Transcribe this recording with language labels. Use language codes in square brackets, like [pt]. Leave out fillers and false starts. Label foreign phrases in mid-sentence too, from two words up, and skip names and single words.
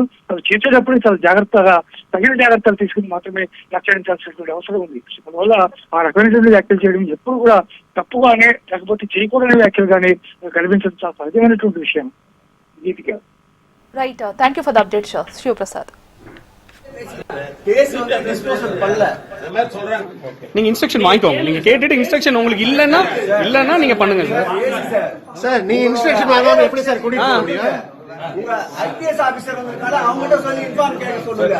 [te] అది చేసేటప్పుడు చాలా జాగ్రత్తగా తగిన జాగ్రత్తలు తీసుకుని మాత్రమే వ్యాఖ్యానించాల్సినటువంటి అవసరం ఉంది. అందువల్ల ఆ రకమైనటువంటి వ్యాఖ్యలు చేయడం ఎప్పుడు కూడా తప్పుగానే లేకపోతే చేయకూడని వ్యాఖ్యలు కానీ కనిపించడం చాలా సహజమైనటువంటి విషయం. గీతిగా [en] Right. Thank you for the update శివప్రసాద్. [ta] நீங்க இன்ஸ்ட்ரக்ஷன் வாங்கிக்கோங்க. நீங்க கேட்டுட்டு இன்ஸ்ட்ரக்ஷன் உங்களுக்கு இல்லன்னா நீங்க பண்ணுங்க சார். நீ இன்ஸ்ட்ரக்ஷன் வாங்காம எப்படி சார் கூட்டிட்டு போக முடியும்? உங்க ஐபிஎஸ் ஆபீசர் வந்தனால அவங்ககிட்ட சொல்லி இன்ஃபார்ம் கேட்க சொல்லுங்க.